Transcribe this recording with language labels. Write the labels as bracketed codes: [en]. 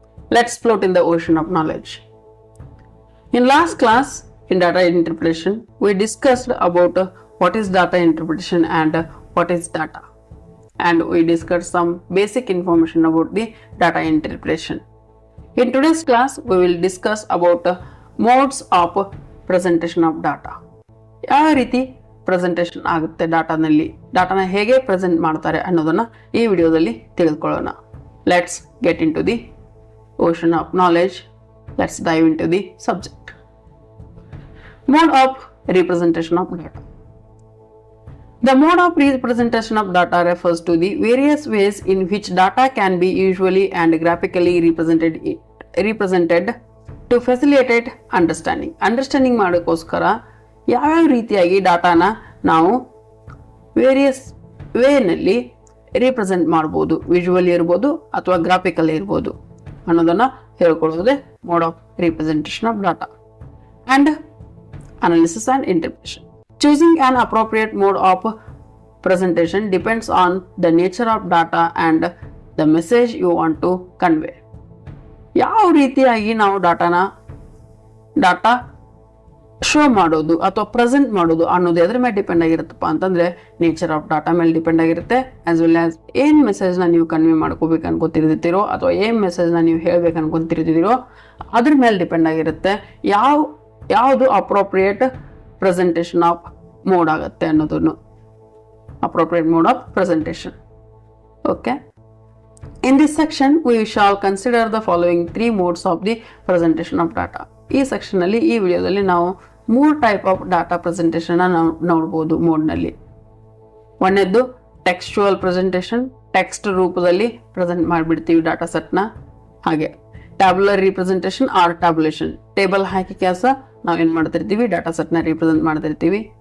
[en] Let's float in the ocean of knowledge. In last class, in data interpretation, we discussed about what is data interpretation and what is data. And we discussed some basic information about the data interpretation. In today's class, we will discuss about modes of presentation of data. [kn] ಯಾವ ರೀತಿ presentation ಆಗುತ್ತೆ ಡಾಟಾನ ಹೇಗೆ present ಮಾಡ್ತಾರೆ ಅನ್ನೋದನ್ನ ಈ ವಿಡಿಯೋದಲ್ಲಿ ತಿಳಿದುಕೊಳ್ಳೋಣ. [en] Let's get into the ocean of knowledge. Let's dive into the subject. Mode of representation of data. The mode of representation of data refers to the various ways in which data can be usually and graphically represented to facilitate understanding. [kn] Understanding ಮಾಡೋಕ್ಕೋಸ್ಕರ ಯಾವ್ಯಾವ ರೀತಿಯಾಗಿ ಡಾಟಾನ ನಾವು various ವೇನಲ್ಲಿ represent ಮಾಡ್ಬೋದು, visually ಇರ್ಬೋದು ಅಥವಾ graphical ಇರ್ಬೋದು ಅನ್ನೋದನ್ನ ಹೇಳ್ಕೊಳ್ಳೋದೇ [en] Mode of representation of data. And analysis and interpretation. Choosing an appropriate mode of presentation depends on the nature of data and the message you want to convey. [kn] ಯಾವ ರೀತಿಯಾಗಿ ನಾವು data show ಮಾಡೋದು ಅಥವಾ present ಮಾಡೋದು ಅನ್ನೋದು ಎದ್ರ ಮೇಲೆ depend ಆಗಿರುತ್ತಪ್ಪ ಅಂತಂದ್ರೆ ನೇಚರ್ ಆಫ್ ಡಾಟಾ ಮೇಲೆ ಡಿಪೆಂಡ್ ಆಗಿರುತ್ತೆ. [en] as well as [kn] ಏನ್ ಮೆಸೇಜ್ನ ನೀವು ಕನ್ವೆ ಮಾಡ್ಕೋಬೇಕು ಅನ್ಕೋತಿರ್ತೀರೋ ಅಥವಾ ಏನ್ ಮೆಸೇಜ್ನ ನೀವು ಹೇಳ್ಬೇಕು ಅನ್ಕೊಂತಿರ್ತಿದ್ದೀರೋ ಅದ್ರ ಮೇಲೆ ಡಿಪೆಂಡ್ ಆಗಿರುತ್ತೆ ಯಾವುದು ಅಪ್ರೋಪ್ರಿಯೇಟ್ [en] presentation of mode [kn] ಆಗುತ್ತೆ ಅನ್ನೋದನ್ನು. [en] appropriate mode of presentation. Okay, in this section we shall consider the following three modes of the presentation of data. [kn] ಈ ಸೆಕ್ಷನ್ ಅಲ್ಲಿ ಈ ವಿಡಿಯೋದಲ್ಲಿ ನಾವು 3 ಟೈಪ್ ಆಫ್ ಡಾಟಾ ಪ್ರೆಸೆಂಟೇಷನ್ ನೋಡಬಹುದು. ಮೋಡ್ ನಲ್ಲಿ ಒಂದನೇದು ಟೆಕ್ಸ್ಚುವಲ್ ಪ್ರೆಸೆಂಟೇಷನ್, ಟೆಕ್ಸ್ಟ್ ರೂಪದಲ್ಲಿ ಪ್ರೆಸೆಂಟ್ ಮಾಡಿಬಿಡ್ತೀವಿ ಡಾಟಾ ಸೆಟ್ ನ. ಹಾಗೆ [en] tabular representation or tabulation, [kn] ಟೇಬಲ್ ಹಾಕಿ ಕೆಲಸ ನಾವು ಏನ್ ಮಾಡ್ತಿರ್ತೀವಿ ಡಾಟಾ ಸೆಟ್ ನ ರಿಪ್ರೆಸೆಂಟ್ ಮಾಡ್ತಿರ್ತೀವಿ.